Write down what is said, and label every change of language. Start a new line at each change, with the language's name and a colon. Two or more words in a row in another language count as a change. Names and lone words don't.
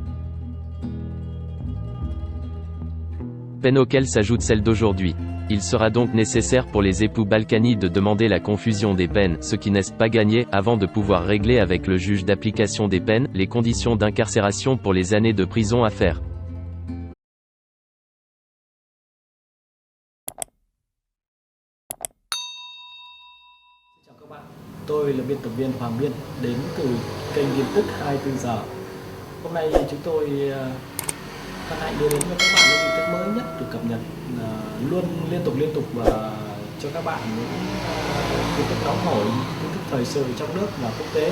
French: Peine auquel s'ajoute celle d'aujourd'hui. Il sera donc nécessaire pour les époux Balkany de demander la confusion des peines, ce qui n'est pas gagné, avant de pouvoir régler avec le juge d'application des peines, les conditions d'incarcération pour les années de prison à faire.
Vietnamese: Tôi là biên tập viên Hoàng Biên, đến từ kênh tin tức 24 giờ. Hôm nay chúng tôi hân hạnh đưa đến cho các bạn những tin tức mới nhất được cập nhật luôn liên tục và cho các bạn những tin tức nóng hổi, tin tức thời sự trong nước và quốc tế.